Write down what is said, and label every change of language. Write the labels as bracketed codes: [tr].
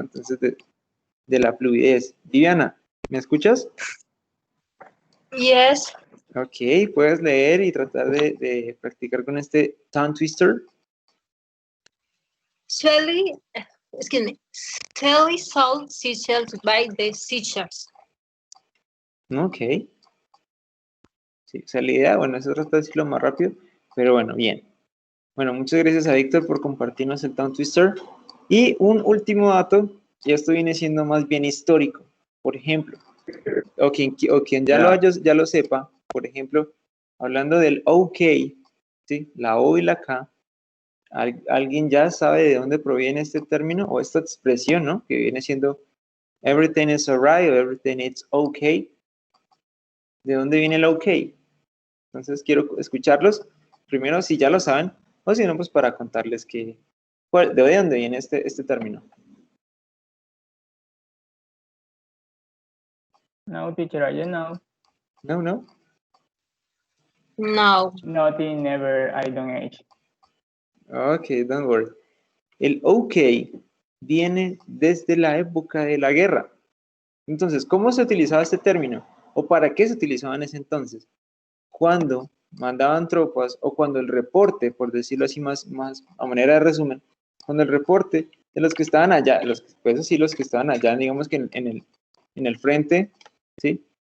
[es] Entonces, de la fluidez. Viviana, ¿me escuchas? [en] Yes. [es] Ok, puedes leer y tratar de practicar con este tongue twister. [en] Sally, excuse me. Sally sold seashells by the seashores. [es] Ok. Sí, o sea, la idea, bueno, es tratar de decirlo más rápido, pero bueno, bien. Bueno, muchas gracias a Víctor por compartirnos el tongue twister. Y un último dato, y esto viene siendo más bien histórico. Por ejemplo, o quien ya lo sepa, por ejemplo, hablando del OK, ¿sí? La O y la K, ¿alguien ya sabe de dónde proviene este término o esta expresión, ¿no? Que viene siendo [en] everything is alright o everything is okay. [es] ¿De dónde viene el OK? Entonces quiero escucharlos, primero si ya lo saben, o si no, pues para contarles de dónde viene este término. [en] No, teacher, I don't know. No, no. No. Nothing, never, I don't age. Ok, don't worry. [es] El OK viene desde la época de la guerra. Entonces, ¿cómo se utilizaba este término? ¿O para qué se utilizaba en ese entonces? Cuando mandaban tropas o cuando el reporte, por decirlo así más a manera de resumen, cuando el reporte de los que estaban allá, los que estaban allá, digamos que en el frente, ¿sí?